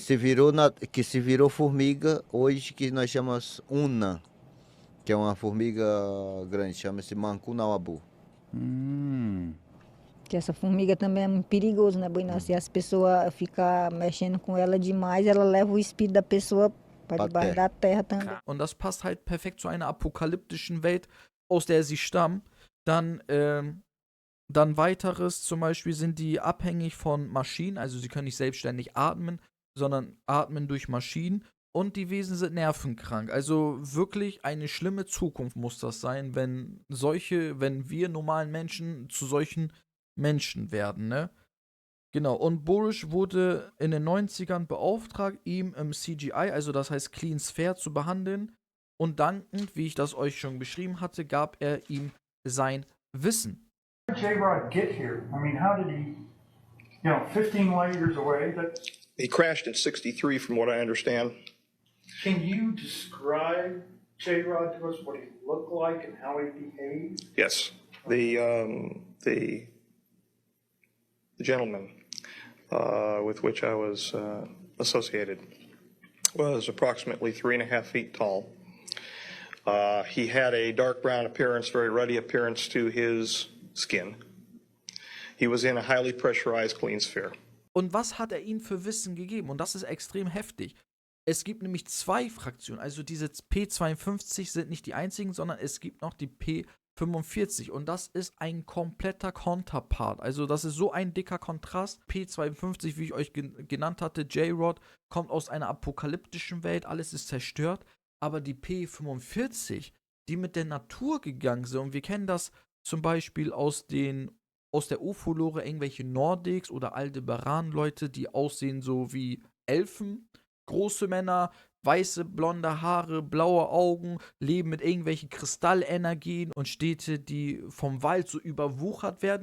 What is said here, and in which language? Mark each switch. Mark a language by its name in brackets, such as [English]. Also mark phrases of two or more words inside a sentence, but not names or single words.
[Portuguese] Que se virou formiga hoje, que nós chamamos Una. Que é uma formiga grande, chama-se Mancunawabu. Que essa formiga também é muito perigoso, né, Buina? Se as pessoas ficam mexendo com ela demais, ela leva o espírito da pessoa para debaixo da terra também. [German] Und das passt halt perfekt zu einer apokalyptischen Welt, aus der sie stammen. Dann weiteres, zum Beispiel sind die abhängig von Maschinen, also sie können nicht selbstständig atmen, sondern atmen durch Maschinen. Und die Wesen sind nervenkrank. Also wirklich eine schlimme Zukunft muss das sein, wenn wir normalen Menschen zu solchen Menschen werden, ne? Genau, und Borish wurde in den 90ern beauftragt, ihm im CGI, also das heißt [English] Clean Sphere, [German] zu behandeln. Und dankend, wie ich das euch schon beschrieben hatte, gab er ihm sein Wissen. [English] How did J-Rod get here? I mean, how did he, 15 light years away? He crashed in 63, from what I understand. Can you describe J-Rod to us, what he looked like and how he behaved? Yes. The gentleman with which I was associated was approximately 3.5 feet tall. He had a dark brown appearance, very ruddy appearance to his skin. He was in a highly pressurized clean sphere. [German] Und was hat er ihnen für Wissen gegeben? Und das ist extrem heftig. Es gibt nämlich 2 Fraktionen, also diese P52 sind nicht die einzigen, sondern es gibt noch die P45 und das ist ein kompletter Counterpart, also das ist so ein dicker Kontrast. P52, wie ich euch genannt hatte, J-Rod, kommt aus einer apokalyptischen Welt, alles ist zerstört, aber die P45, die mit der Natur gegangen sind, und wir kennen das zum Beispiel aus der UFO-Lore, irgendwelche Nordics oder Aldebaran-Leute, die aussehen so wie Elfen, große Männer, weiße, blonde Haare, blaue Augen, leben mit irgendwelchen Kristallenergien und Städte, die vom Wald so überwuchert werden.